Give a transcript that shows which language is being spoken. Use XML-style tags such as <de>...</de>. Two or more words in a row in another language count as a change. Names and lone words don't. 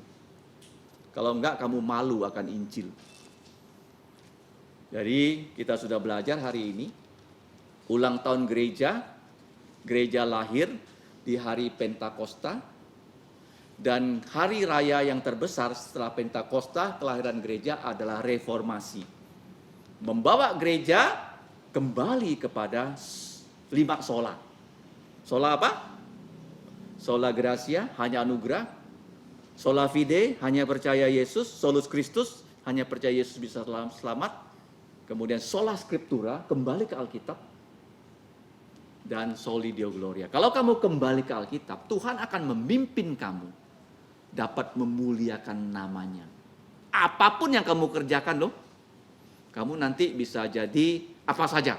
<id>Kalau enggak, kamu malu akan Injil. Jadi kita sudah belajar hari ini ulang tahun gereja lahir di hari Pentakosta, dan hari raya yang terbesar setelah Pentakosta, kelahiran gereja adalah reformasi. Membawa gereja kembali kepada 5 sola. Sola apa?</id> <la>Sola Gracia,</la> <id>hanya anugerah.</id> <la>Sola Fide,</la> <id>hanya percaya Yesus.</id> <la>Solus Christus,</la> <id>hanya percaya Yesus bisa selamat. Kemudian</id> <la>sola scriptura,</la> <id>kembali ke Alkitab. Dan</id> <la>soli Deo Gloria.</la> <id>Kalau kamu kembali ke Alkitab, Tuhan akan memimpin kamu dapat memuliakan namanya. Apapun yang kamu kerjakan loh, kamu nanti bisa jadi apa saja.</id>